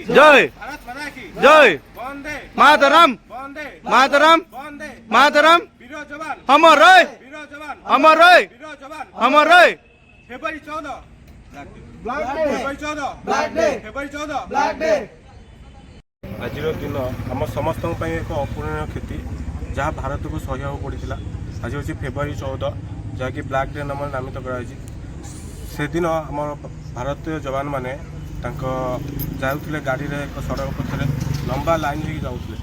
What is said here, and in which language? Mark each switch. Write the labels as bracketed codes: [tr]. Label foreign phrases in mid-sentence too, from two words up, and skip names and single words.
[hi] जय भारत माता की जय वंदे मातरम वंदे मातरम वंदे मातरम वीर जवान अमर रहे वीर जवान अमर रहे वीर जवान अमर रहे फेब्रुआरी 14 [en] Black Day [hi] फेब्रुआरी 14 [en] Black Day [hi] फेब्रुआरी 14 [en] Black Day [or] ଆଜିର ଦିନ ଆମ ସମସ୍ତଙ୍କ ପାଇଁ ଏକ ଅପୂରଣୀୟ କ୍ଷତି ଯାହା ଭାରତକୁ ସହିବାକୁ ପଡ଼ିଥିଲା। ଆଜି ହେଉଛି ଫେବୃଆରୀ 14 ଯାହାକି [en] Black Day [or] ନାମରେ ନାମିତ କରାଯାଇଛି। ସେଦିନ ଆମର ଭାରତୀୟ ଯବାନମାନେ ତାଙ୍କ ଯାଉଥିଲେ ଗାଡ଼ିରେ ଏକ ସଡ଼କ ପଥରେ ଲମ୍ବା ଲାଇନ୍ ହେଇକି ଯାଉଥିଲେ।